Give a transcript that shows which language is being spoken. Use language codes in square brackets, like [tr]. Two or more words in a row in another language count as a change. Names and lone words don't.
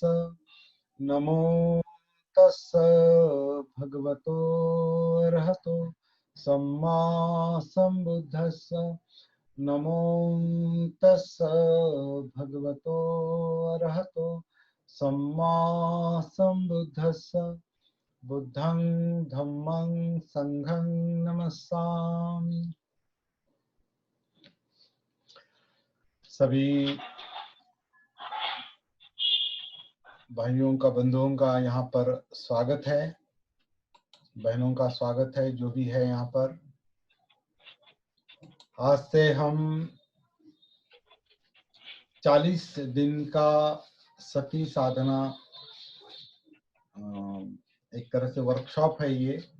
[pi] नमो तस्स भगवतो अरहतो सम्मा संबुद्धस्स। नमो तस्स भगवतो अरहतो सम्मा संबुद्धस्स। बुद्धं धम्मं संघं नमस्सामि। [hi] सभी भाइयों का, बंधुओं का यहाँ पर स्वागत है, बहनों का स्वागत है, जो भी है यहाँ पर। आज से हम 40 दिन का सती साधना, एक तरह से वर्कशॉप है ये।